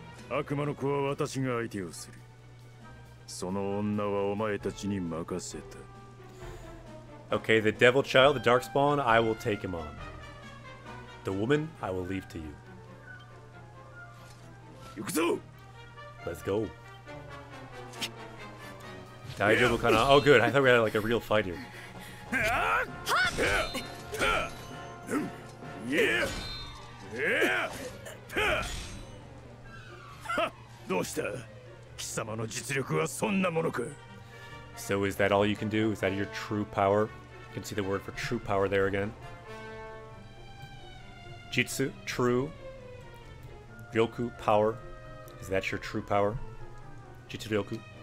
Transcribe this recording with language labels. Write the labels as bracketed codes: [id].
[ja] 悪魔の子は私が相手をする。その女はお前たちに任せた。 [en] Okay, the devil child, the darkspawn, I will take him on. The woman, I will leave to you. [ja] 行くぞ! [en] Let's go. [ja] 大丈夫かな? [en] Oh, good. I thought we had like a real fight here. Yeah. [ja] どうした? 貴様の実力はそんなものか? [en] So is that all you can do? Is that your true power? You can see the word for true power there again. Jitsu, true. Ryoku, power. Is that your true power? Jitsu Ryoku.